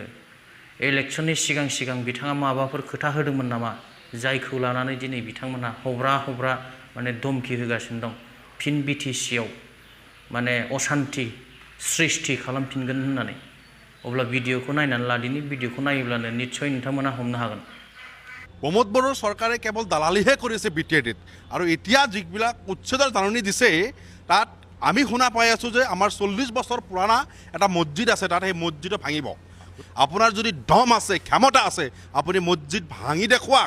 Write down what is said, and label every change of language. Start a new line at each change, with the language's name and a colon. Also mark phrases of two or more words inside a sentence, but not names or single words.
Bodo: इलेक्शननि सिगां बिथाङा माबाफोर खोथा होदोंमोन नामा जायखौ लानानै दिनै बिथांमोनहा हब्रा माने धमकी होगासिनो दं फिन बिटिसिआव माने अशान्ति सृष्टि खालामफिनगोन होननानै? अब्ला भिडिअखौ नायनानै लादिनि। भिडिअखौ नायोब्लानो निश्चय नोंथांमोना हमनो हागोन।
Assamese: প্ৰমোদ বড়োৰ চৰকাৰে কেৱল দালালিহে কৰিছে বিটিএডিত। আৰু এতিয়া যিবিলাক উচ্ছেদৰ জাননী দিছে তাত আমি শুনা পাই আছোঁ যে আমাৰ 40 বছৰ পুৰণা এটা মছজিদ আছে, তাত সেই মছজিদো ভাঙিব। আপোনাৰ যদি দম আছে, ক্ষমতা আছে, আপুনি মছজিদ ভাঙি দেখুৱাক।